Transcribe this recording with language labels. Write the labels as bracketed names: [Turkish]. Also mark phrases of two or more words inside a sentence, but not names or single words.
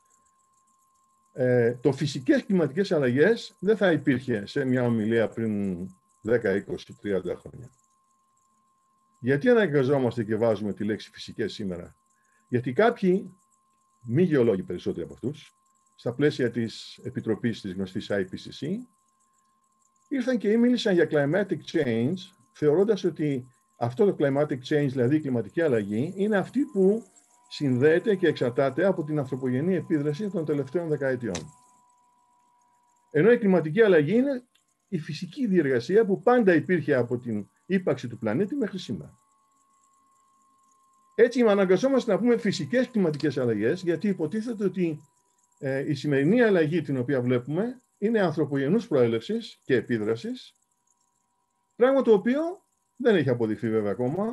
[Greek] Το φυσικές κλιματικές αλλαγές δεν θα υπήρχε σε μια ομιλία πριν 10, 20, 30 χρόνια. Γιατί αναγκαζόμαστε και βάζουμε τη λέξη φυσικές σήμερα? Γιατί κάποιοι, μη γεωλόγοι περισσότεροι από αυτούς, στα πλαίσια της επιτροπής της γνωστής IPCC, ήρθαν και μίλησαν για [English] climatic change, [Greek] θεωρώντας ότι αυτό το [English] climatic change, [Greek] δηλαδή η κλιματική αλλαγή, είναι αυτή που συνδέεται και εξαρτάται από την ανθρωπογενή επίδραση των τελευταίων δεκαετιών. Ενώ η κλιματική αλλαγή είναι η φυσική διεργασία που πάντα υπήρχε από την ύπαρξη του πλανήτη μέχρι σήμερα. Έτσι, αναγκαζόμαστε να πούμε φυσικές κλιματικές αλλαγές, γιατί υποτίθεται ότι η σημερινή αλλαγή την οποία βλέπουμε είναι ανθρωπογενούς προέλευσης και επίδρασης, πράγμα το οποίο Δεν έχει αποδειχθεί βέβαια ακόμα.